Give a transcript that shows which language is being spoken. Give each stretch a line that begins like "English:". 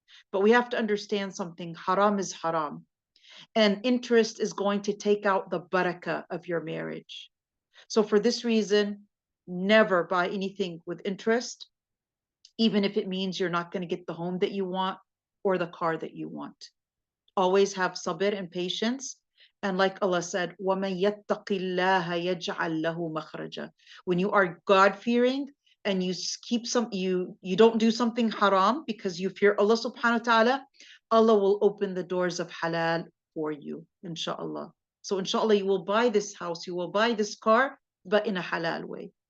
English: But we have to understand something. Haram is haram. And interest is going to take out the barakah of your marriage. So for this reason, never buy anything with interest, even if it means you're not going to get the home that you want or the car that you want. Always have sabr and patience. And like Allah said,
Arabic: وَمَن يَتَّقِ اللَّهَ يَجْعَل لَهُ مَخْرَجًا.
English: When you are God-fearing and you keep you don't do something haram because you fear Allah subhanahu wa ta'ala, Allah will open the doors of halal for you, inshallah. So inshallah, you will buy this house, you will buy this car, but in a halal way.